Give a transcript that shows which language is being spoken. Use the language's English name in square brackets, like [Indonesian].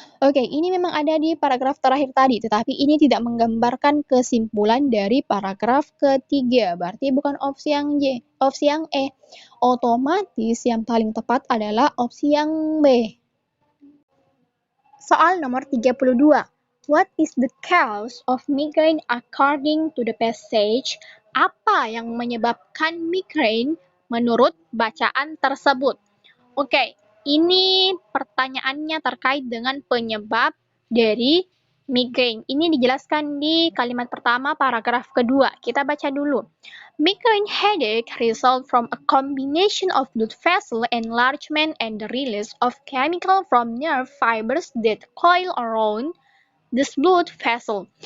[Indonesian] Oke, ini memang ada di paragraf terakhir tadi, tetapi ini tidak menggambarkan kesimpulan dari paragraf ketiga. Berarti bukan opsi yang Y, opsi yang E. Otomatis yang paling tepat adalah opsi yang B. Soal nomor 32. [English] What is the cause of migraine according to the passage? [Indonesian] Apa yang menyebabkan migrain menurut bacaan tersebut? Oke, ini pertanyaannya terkait dengan penyebab dari migrain. Ini dijelaskan di kalimat pertama paragraf kedua. Kita baca dulu. [English] Migraine headache result from a combination of blood vessel enlargement and the release of chemical from nerve fibers that coil around this blood vessel.